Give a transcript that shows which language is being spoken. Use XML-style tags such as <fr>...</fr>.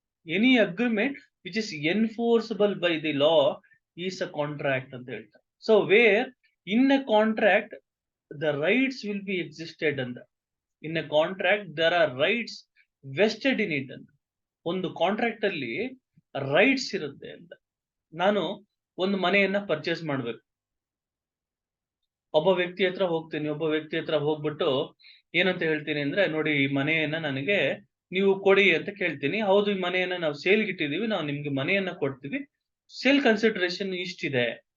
<en>any agreement which is enforceable by the law is a contract</en> <kn>ಅಂತ ಹೇಳ್ತಾರೆ.</kn> <en>So where in a contract the rights will be existed and in a contract there are rights vested in it ಅಂತ.</en> <kn>ಒಂದು contract ಅಲ್ಲಿ rights ಇರುತ್ತೆ ಅಂತ. ನಾನು ಒಂದು ಮನೆಯನ್ನ ಪರ್ಚೇಸ್ ಮಾಡ್ಬೇಕು, ಒಬ್ಬ ವ್ಯಕ್ತಿ ಹತ್ರ ಹೋಗ್ತೀನಿ. ಒಬ್ಬ ವ್ಯಕ್ತಿ ಹತ್ರ ಹೋಗ್ಬಿಟ್ಟು ಏನಂತ ಹೇಳ್ತೀನಿ ಅಂದ್ರೆ, ನೋಡಿ ಈ ಮನೆಯನ್ನ ನನಗೆ ನೀವು ಕೊಡಿ ಅಂತ ಕೇಳ್ತೀನಿ. ಹೌದು, ಈ ಮನೆಯನ್ನ ನಾವು ಸೇಲ್ಗೆ ಇಟ್ಟಿದೀವಿ, ನಾವು ನಿಮ್ಗೆ ಮನೆಯನ್ನ ಕೊಡ್ತೀವಿ, ಸೇಲ್ ಕನ್ಸಿಡರೇಷನ್ ಇಷ್ಟಿದೆ.</kn>